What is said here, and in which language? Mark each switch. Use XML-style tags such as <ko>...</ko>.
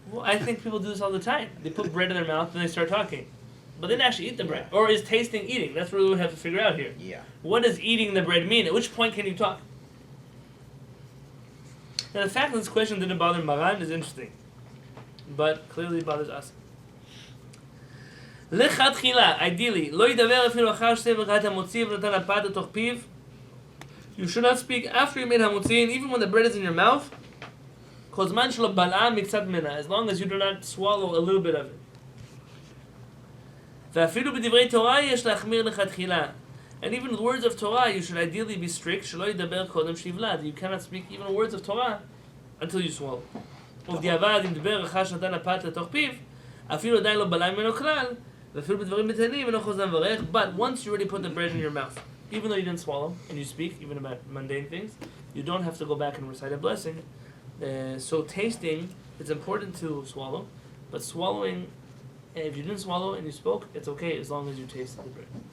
<en>Well, I think people do this all the time. They put bread in their mouth and they start talking. But they didn't actually eat the bread. Or is tasting eating? That's what we would have to figure out here. Yeah. What does eating the bread mean? At which point can you talk? Now the fact that this question didn't bother Maran is interesting. But clearly it bothers us.</en> <he>לכתחילה, ideally, לא ידבר אפילו אחר שסבר את המוציא ונתן הפת לתוך פיו.</he> <en>You should not speak after you made hamotzi, even when the bread is in your mouth.</en> <he>כל זמן שלא בלעה מקצת ממנה,</he> <en>as long as you do not swallow a little bit of it.</en> <he>ואפילו בדברי תורה יש להחמיר לכתחילה.</he> <en>And even with words of Torah, you should ideally be strict.</en> <he>שלא ידבר קודם שיבלע.</he> <en>You cannot speak even words of Torah until you swallow.</en> <he>ובדיעבד, אם דבר אחר שנתן הפת לתוך פיו, אפילו עדיין לא בלע ממנו כלל, ואפילו בדברים בטנים אינו חוזר מברך.</he> <en>But once you already put the bread in your mouth, even though you didn't swallow, and you speak even about mundane things, you don't have to go back and recite a blessing. So tasting, it's important to swallow, but swallowing, if you didn't swallow and you spoke, it's okay as long as you tasted the bread.</en>